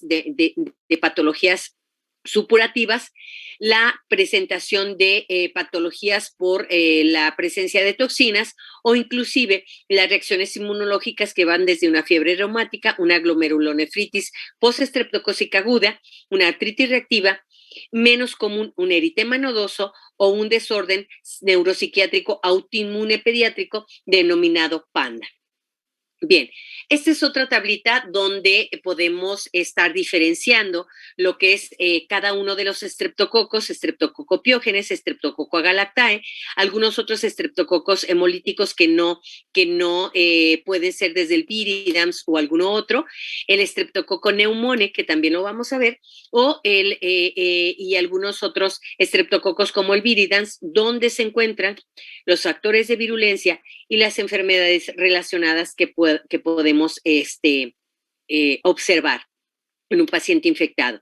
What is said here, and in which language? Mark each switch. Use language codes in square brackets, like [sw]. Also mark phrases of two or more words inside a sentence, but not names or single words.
[es] de patologías supurativas, la presentación de patologías por la presencia de toxinas o inclusive las reacciones inmunológicas que van desde una fiebre reumática, una glomerulonefritis postestreptocócica aguda, una artritis reactiva, menos común un eritema nodoso o un desorden neuropsiquiátrico autoinmune pediátrico denominado PANDA. Bien, esta es otra tablita donde podemos estar diferenciando lo que es cada uno de los estreptococos, estreptococo piógenes, estreptococo agalactae, algunos otros estreptococos hemolíticos que no pueden ser desde el viridans o alguno otro, el estreptococo neumone, que también lo vamos a ver, o y algunos otros estreptococos como el viridans, donde se encuentran los factores de virulencia y las enfermedades relacionadas que podemos observar en un paciente infectado.